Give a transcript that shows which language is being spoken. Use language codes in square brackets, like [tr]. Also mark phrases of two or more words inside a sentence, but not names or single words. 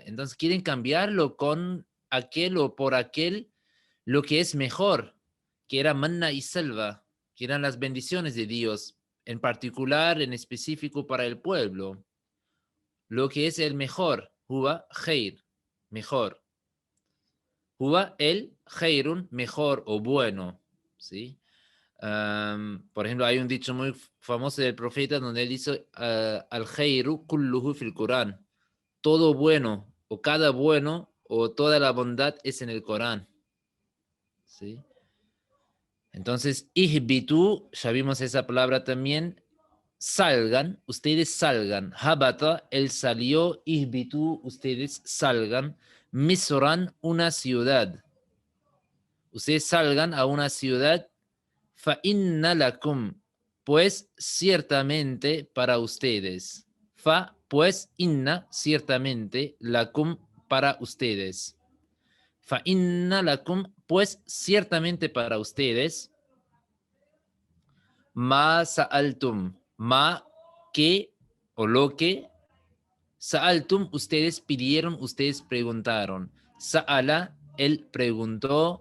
[es] Entonces quieren cambiarlo con aquel o por aquel, lo que es mejor, que era manna y selva, que eran las bendiciones de Dios, en particular, en específico para el pueblo. Lo que es el mejor, [ar] هو خير, [es] mejor. [ar] هو الخير, [es] mejor o bueno, ¿sí? Por ejemplo, hay un dicho muy famoso del profeta donde él dice, [ar] الخير كله في القرآن. [es] Todo bueno, o cada bueno, o toda la bondad es en el Corán. ¿Sí? Entonces, ihbitu, ya vimos esa palabra también, salgan, ustedes salgan. Habata, él salió, ihbitu, ustedes salgan. Misran, una ciudad. Ustedes salgan a una ciudad. [ar] فإن لكم, [es] pues ciertamente para ustedes. Fa, pues inna, ciertamente, lakum, para ustedes. [ar] فإن لكم, [es] pues ciertamente para ustedes. [ar] ما سألتم, ma que o lo que. [es] Sa'altum, ustedes pidieron, ustedes preguntaron. Sa'ala, él preguntó.